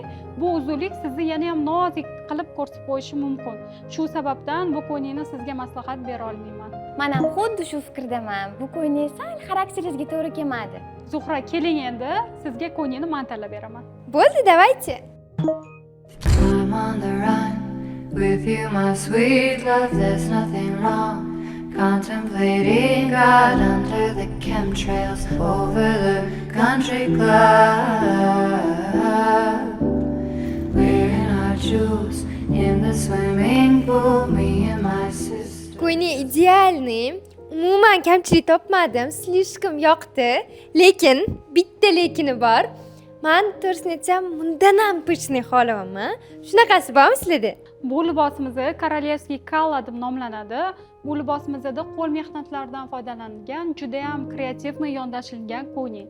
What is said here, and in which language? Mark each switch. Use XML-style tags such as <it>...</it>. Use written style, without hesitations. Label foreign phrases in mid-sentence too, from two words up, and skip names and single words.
<uz>Bu uzunlik sizni yana ham nozik qilib ko'rsatib qo'yishi mumkin. Shu sababdan bu ko'ylakni sizga maslahat bera olmayman. Men ham xuddi shu fikrdaman. Bu ko'ylak sal xarakteringizga to'g'ri kelmadi. Zuhra, keling endi sizga ko'ylakni men tanlab beraman. Bo'ldi, давайте.</uz> <en>I'm on the run with you, my sweet love. There's nothing wrong. Contemplating God under the chemtrails over the country club. Wearing our jewels in the swimming pool, me and my sister.</en> <uz>Ko'ylak idealniy. Umuman kamchilik topmadim. Slishkom yoqdi. Lekin bitta lekini bor. Men to'g'risini aytsam, bundan ham pishni xohlamayman. Shunaqasi bormi sizlarda? Bu libosimiz Korolevskiy Kala deb nomlanadi. Bu libosimizda qo'l mehnatlaridan foydalanilgan, juda ham kreativ va yondashilgan ko'ylak.</uz>